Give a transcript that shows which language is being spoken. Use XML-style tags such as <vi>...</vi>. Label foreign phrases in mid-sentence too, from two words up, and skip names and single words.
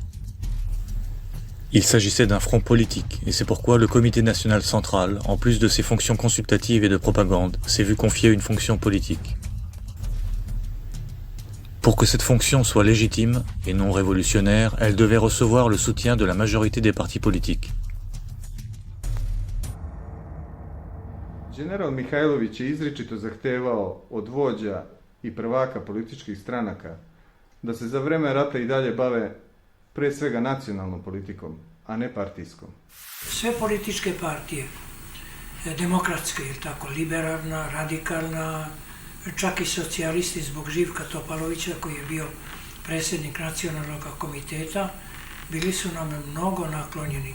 <fr>Il s'agissait d'un front politique, et c'est pourquoi le Comité national central, en plus de ses fonctions consultatives et de propagande, s'est vu confier une fonction politique. Pour que cette fonction soit légitime et non révolutionnaire, elle devait recevoir le soutien de la majorité des partis politiques.</fr> <sr>General Mihajlović je izričito zahtevao od vođa i prvaka političkih stranaka da se za vreme rata i dalje bave pre svega nacionalnom politikom, a ne partijskom. Sve političke partije, demokratske, tako, liberalna, radikalna, čak i socijalisti zbog Živka Topalovića koji je bio predsjednik nacionalnog komiteta, bili su nam mnogo naklonjeni.</sr>